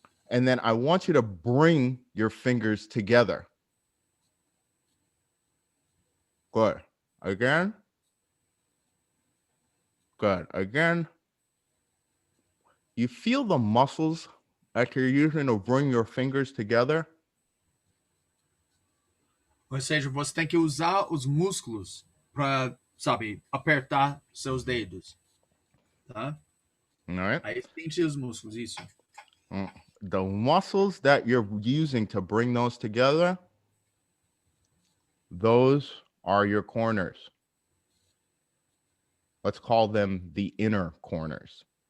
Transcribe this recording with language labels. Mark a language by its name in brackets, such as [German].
[English] And then I want you to bring your fingers together. Good. Again. Good. Again. You feel the muscles that you're using to bring your fingers together? [Portuguese] Ou seja, você tem que usar os músculos para, sabe, apertar seus dedos, tá? [English] All right. [Portuguese] Aí sente os músculos, isso. [English] The muscles that you're using to bring those together, those are your corners. Let's call them the inner corners.